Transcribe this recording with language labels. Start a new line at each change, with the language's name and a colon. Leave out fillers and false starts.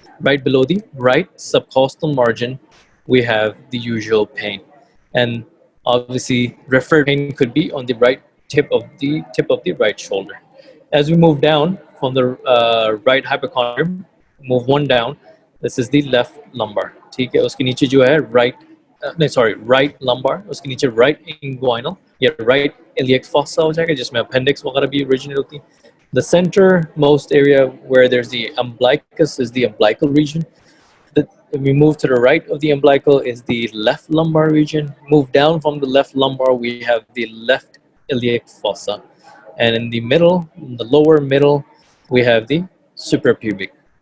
English: Right below the right subcostal margin, we have the usual pain. And Obviously, referred pain could be on the right tip of the right shoulder. As we move down from the right hypochondrium, move one down. This is the left lumbar.
Hindi: ठीक है, उसके नीचे जो है नहीं sorry right lumbar, उसके नीचे right inguinal या राइट इलियक फॉसा हो जाएगा, जिसमें अपेंडिक्स वगैरह भी ओरिजिनेट होती है.
English: The centermost area where there's the umbilicus is the umbilical region. If we move to the right of the umbilical is the left lumbar region. Move down from the left lumbar, we have the left iliac fossa. And in the middle, in the lower middle, we have the suprapubic.